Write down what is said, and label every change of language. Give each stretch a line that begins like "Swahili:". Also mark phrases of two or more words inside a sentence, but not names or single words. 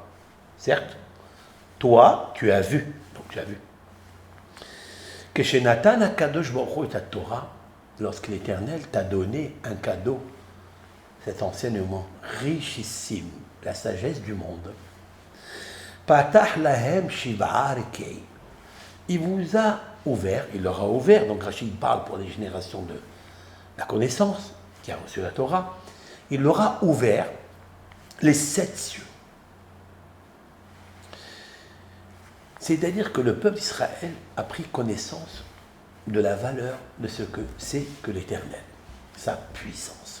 French: Certes, toi tu as vu. Donc tu as vu.
Hebrew: כשנתן הקדוש ברוך הוא את התורה,
French: lorsque l'Éternel t'a donné un cadeau, cet enseignement richissime, la sagesse du monde.
Hebrew: פתח להם שבעה רקיעים.
French: Il vous a ouvert, il leur a ouvert, donc Rachid parle pour les générations de la connaissance, qui a reçu la Torah, il leur a ouvert les 7 cieux. C'est-à-dire que le peuple d'Israël a pris connaissance de la valeur de ce que c'est que l'Éternel, sa puissance.